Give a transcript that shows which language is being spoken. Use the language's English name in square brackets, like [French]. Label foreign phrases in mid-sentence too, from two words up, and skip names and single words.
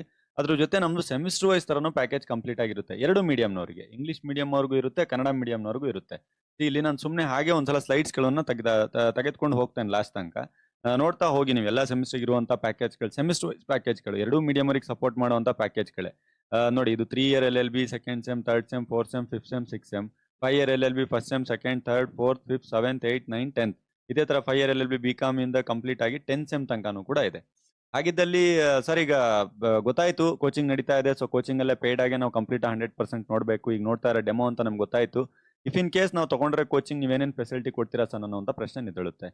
[Kannada] ಅದ್ರ ಜೊತೆ ನಮ್ಮದು [English] semester wise [Kannada] ಥರನೂ ಪ್ಯಾಕೇಜ್ ಕಂಪ್ಲೀಟ್ ಆಗಿರುತ್ತೆ. ಎರಡು ಮೀಡಿಯಮ್ನವ್ರಿಗೆ, ಇಂಗ್ಲೀಷ್ ಮೀಡಿಯಮ್ನವ್ರಿಗೂ ಇರುತ್ತೆ, ಕನ್ನಡ ಮೀಡಿಯಮ್ನವ್ರಿಗೂ ಇರುತ್ತೆ. ಇಲ್ಲಿ ನಾನು ಸುಮ್ಮನೆ ಹಾಗೆ ಒಂದ್ಸಲ ಸ್ಲೈಡ್ಸ್ಗಳನ್ನು ತೆಗೆದುಕೊಂಡು ಹೋಗ್ತೇನೆ ಲಾಸ್ಟ್ ತನಕ. ನೋಡ್ತಾ ಹೋಗಿ ನೀವು ಎಲ್ಲ ಸೆಮಿಸ್ಟರ್ಗೆ ಇರುವಂಥ ಪ್ಯಾಕೇಜ್ಗಳು, [English] semester wise [Kannada] ಪ್ಯಾಕೇಜ್ಗಳು, ಎರಡೂ ಮೀಡಿಯಮ್ವರಿಗೆ ಸಪೋರ್ಟ್ ಮಾಡುವಂಥ ಪ್ಯಾಕೇಜ್ಗಳೇ. ನೋಡಿ, ಇದು [English] 3 year LLB, 2nd sem, 3rd sem, 4th sem, 5th sem, 6th sem. 5 year LLB 1st sem, 2nd, 3rd, 4th, 5th, 7th, 8th, 9th, 10th. [Kannada] ಇದೇ ಥರ [English] 5 year LLB BCom [Kannada] ಇಂದ ಕಂಪ್ಲೀಟ್ ಆಗಿ 10th sem ತನಕನೂ ಕೂಡ ಇದೆ. ಹಾಗಿದ್ದಲ್ಲಿ ಸರ್ ಈಗ ಗೊತ್ತಾಯ್ತು ಕೋಚಿಂಗ್ ನಡೀತಾ ಇದೆ. ಸೊ ಕೋಚಿಂಗ್ ಅಲ್ಲೇ ಪೇಯ್ಡ್ ಆಗಿ ನಾವು ಕಂಪ್ಲೀಟ್ 100% ನೋಡ್ಬೇಕು. ಈಗ ನೋಡ್ತಾ ಇರೋ ಡೆಮೋ ಅಂತ ನಮ್ಗೆ ಗೊತ್ತಾಯ್ತು. [English] if in case [Kannada] ನಾವು ತಗೊಂಡ್ರೆ ಕೋಚಿಂಗ್ ನೀವೇನೇನು ಫೆಸಿಲಿಟಿ ಕೊಡ್ತೀರಾ ಸರ್ ಅನ್ನೋಂಥ ಪ್ರಶ್ನೆ ನಿಂತೇಳುತ್ತೆ.